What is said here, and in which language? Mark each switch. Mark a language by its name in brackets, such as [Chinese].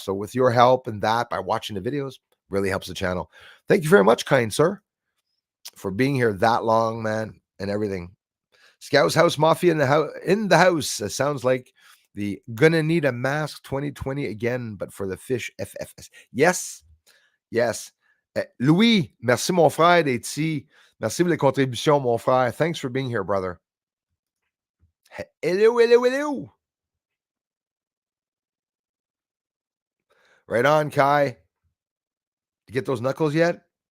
[English] So with your help and that, by watching the videos, really helps the channel. Thank you very much, kind sir, for being here that long, man, and everything. Scouts House Mafia in the house. Sounds like the Gonna Need a Mask 2020 again, but for the fish FFS. Yes. [French] Louis, merci mon frère d'être ici. Merci pour les contributions, mon frère. [English] Thanks for being here, brother. Hello. Right on, Kai. You get those knuckles yet?